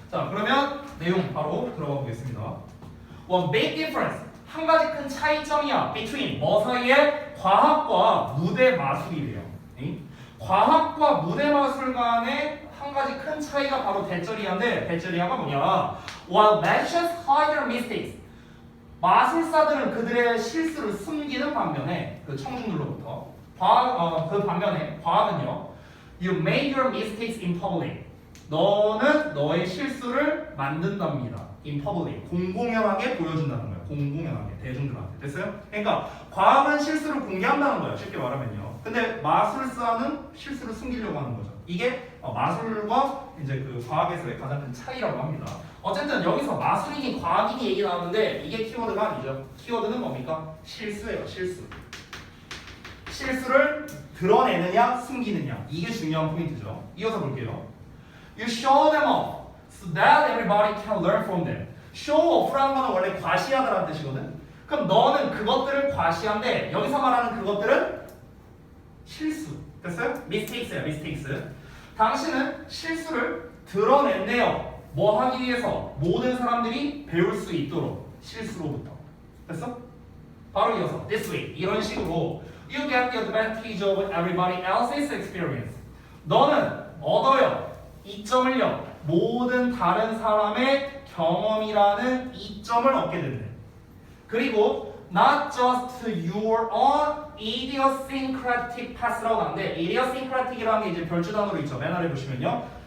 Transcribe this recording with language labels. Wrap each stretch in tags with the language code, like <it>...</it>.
<ko>자, 그러면 내용 바로 들어가 보겠습니다.</ko> <en>One big difference.</en> <ko>한 가지 큰 차이점이야. Between 뭐 사이에 과학과 무대 마술이래요. 과학과 무대 마술 간의 한 가지 큰 차이가 바로 대절이야인데 대절이야가 뭐냐?</ko> <en>While magicians hide their mistakes.</en> <ko>마술사들은 그들의 실수를 숨기는 반면에 그 청중들로부터 그 반면에 과학은요.</ko> <en>You made your mistakes in public.</en> <ko>너는 너의 실수를 만든답니다.</ko> <en>In public.</en> <ko>공공연하게 보여준다는 거예요. 공공연하게 대중들한테. 됐어요? 그러니까 과학은 실수를 공개한다는 거예요. 쉽게 말하면요. 근데 마술사는 실수를 숨기려고 하는 거죠. 이게 마술과 이제 그 과학에서의 가장 큰 차이라고 합니다. 어쨌든 여기서 마술이니 과학이니 얘기 나오는데 이게 키워드가 아니죠. 키워드는 뭡니까? 실수예요. 실수. 실수를 드러내느냐 숨기느냐 이게 중요한 포인트죠. 이어서 볼게요.</ko> <en>You show them off so that everybody can learn from them.</en> <ko>show off라는 거는 원래 과시하다라는 뜻이거든. 그럼 너는 그것들을 과시한데 여기서 말하는 그것들은 실수. 됐어요? mistakes야, mistakes. 당신은 실수를 드러낸대요. 뭐 하기 위해서? 모든 사람들이 배울 수 있도록 실수로부터. 됐어? 바로 이어서</ko> <en>this way</en> <ko>이런 식으로</ko> <en>you get the advantage of everybody else's experience.</en> <ko>너는 얻어요. 이점을요. 모든 다른 사람의 경험이라는 이점을 얻게 된대. 그리고</ko> <en>not just your own idiosyncratic path</en> <ko>라고 하는데 idiosyncratic이라는 게 이제 별주 단어로 있죠. 맨 아래 보시면요.</ko>